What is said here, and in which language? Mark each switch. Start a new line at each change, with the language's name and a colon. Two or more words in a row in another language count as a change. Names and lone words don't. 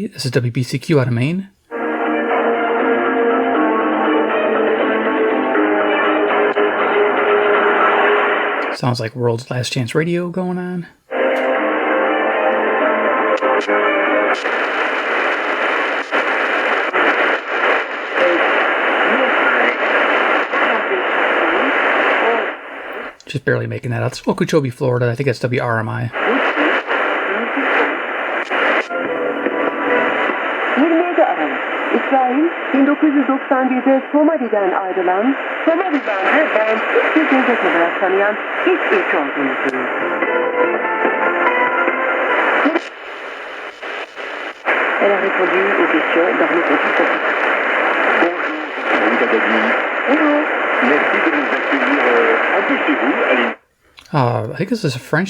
English: This is WBCQ out of Maine. Sounds like World's Last Chance Radio going on. Just barely making that out. It's Okeechobee, Florida. I think that's WRMI.
Turkish: 1992'de Somali'den ayrılan, Somali'den de bağımsız bir devlet olarak tanıyan ilk ülke olduğunu söylüyor.
French: Elle a répondu aux questions d'Arnaud Consultant. Bonjour, merci de nous accueillir un peu chez vous. Allez.
English: I think this is a French.